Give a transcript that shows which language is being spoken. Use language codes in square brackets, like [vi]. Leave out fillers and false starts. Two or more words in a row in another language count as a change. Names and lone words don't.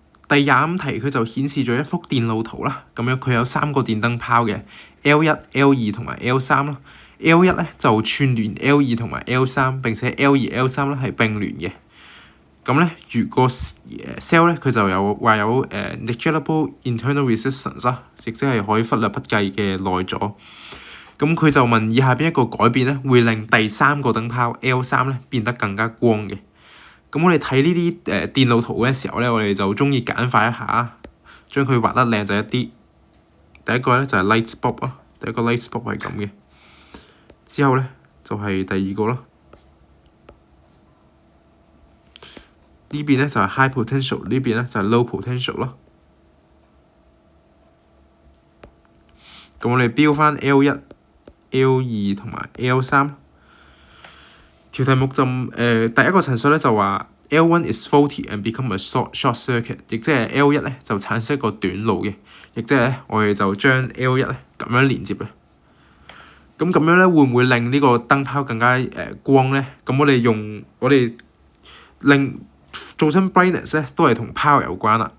[yue] 第25題佢就顯示咗一幅電路圖啦，咁樣佢有3個電燈泡嘅 L1、L2 同埋 L3 啦。L1 咧就串聯 L2 同埋 L3， 並且 L2、L3 咧係並聯嘅。咁咧，如果cell 咧佢就有話有 [en] negligible internal resistance [yue] 啦，亦即係可以忽略不計嘅內阻。咁佢就問以下邊一個改變咧會令第3個燈泡 L3 咧變得更加光嘅。咁我哋睇呢啲電路圖嘅時候咧，我哋就中意簡化一下，將佢畫得靚仔一啲。第一個咧就係 [en] light bulb [yue] 啦，第一個 [en] light bulb [yue] 係咁嘅。之後咧就係第二個咯。呢邊咧就係 [en] high potential， [yue] 呢邊咧就係 [en] low potential [yue] 咯。咁我哋標翻 L1、L2 同埋 L3。條題目就第一個陳述咧就話 L1 [en] is faulty and become a short circuit， [yue] 亦即係 L1 咧就產生一個短路嘅，亦即係咧我哋就將 L1 咧咁樣連接嘅。咁樣咧會唔會令呢個燈泡更加光咧？咁我哋令做親 brightness 咧都係同 power 有關啦。